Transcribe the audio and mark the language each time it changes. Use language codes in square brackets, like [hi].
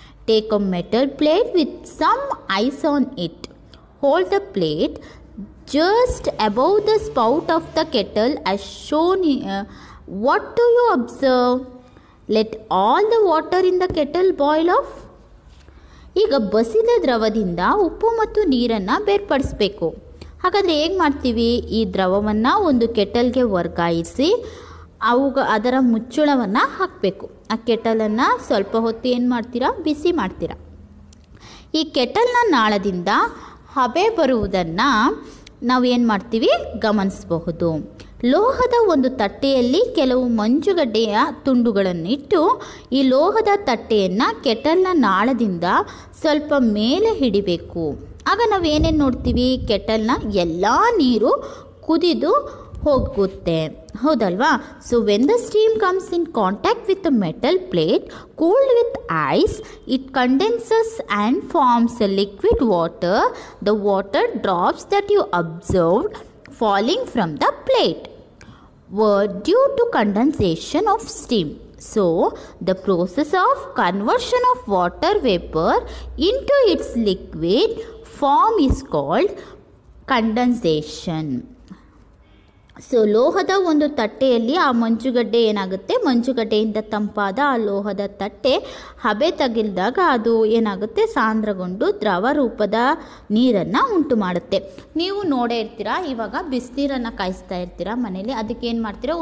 [en] Take a metal plate with some ice on it. Hold the plate just above the spout of the kettle as shown here. What do you observe? Let all the water in the kettle boil off. [kn] ಈಗ ಬಸಿದ ದ್ರವದಿಂದ ಉಪ್ಪು ಮತ್ತು ನೀರನ್ನು ಬೇರ್ಪಡಿಸಬೇಕು. ಹಾಗಾದರೆ ಹೇಗೆ ಮಾಡ್ತೀವಿ? ಈ ದ್ರವವನ್ನು ಒಂದು ಕೆಟಲ್ಗೆ ವರ್ಗಾಯಿಸಿ ಅದರ ಮುಚ್ಚಳವನ್ನು ಹಾಕಬೇಕು. ಆ ಕೆಟಲನ್ನು ಸ್ವಲ್ಪ ಹೊತ್ತು ಏನು ಮಾಡ್ತೀರಾ? ಬಿಸಿ ಮಾಡ್ತೀರಾ. ಈ ಕೆಟಲ್ನ ನಾಳದಿಂದ ಹಬೆ ಬರುವುದನ್ನು ನಾವು ಏನು ಮಾಡ್ತೀವಿ? ಗಮನಿಸಬಹುದು. ಲೋಹದ ಒಂದು ತಟ್ಟೆಯಲ್ಲಿ ಕೆಲವು ಮಂಜುಗಡ್ಡೆಯ ತುಂಡುಗಳನ್ನಿಟ್ಟು ಈ ಲೋಹದ ತಟ್ಟೆಯನ್ನು ಕೆಟಲ್ನ ನಾಳದಿಂದ ಸ್ವಲ್ಪ ಮೇಲೆ ಹಿಡಿಬೇಕು. ಆಗ ನಾವೇನೇನು ನೋಡ್ತೀವಿ? ಕೆಟಲ್ನ ಎಲ್ಲ ನೀರು ಕುದಿದು ಹೋಗುತ್ತೆ, ಹೌದಲ್ವಾ? [en] So when the steam comes in contact with the metal plate cooled with ice, it condenses and forms a liquid water. The water drops that you observed falling from the plate were due to condensation of steam. So, the process of conversion of water vapor into its liquid form is called condensation. [kn] So ಲೋಹದ ಒಂದು ತಟ್ಟೆಯಲ್ಲಿ ಆ ಮಂಜುಗಡ್ಡೆ ಏನಾಗುತ್ತೆ? ಮಂಜುಗಡ್ಡೆಯಿಂದ ತಂಪಾದ ಆ ಲೋಹದ ತಟ್ಟೆ ಹಬೆ ತಗಿಲಿದಾಗ ಅದು ಏನಾಗುತ್ತೆ? ಸಾಂದ್ರಗೊಂಡು ದ್ರವ ರೂಪದ ನೀರನ್ನು ಉಂಟು ಮಾಡುತ್ತೆ. ನೀವು ನೋಡೇ ಇರ್ತೀರಾ, ಇವಾಗ ಬಿಸಿನೀರನ್ನು ಕಾಯಿಸ್ತಾ ಇರ್ತೀರಾ ಮನೇಲಿ. ಅದಕ್ಕೆ ಏನು ಮಾಡ್ತೀರಾ?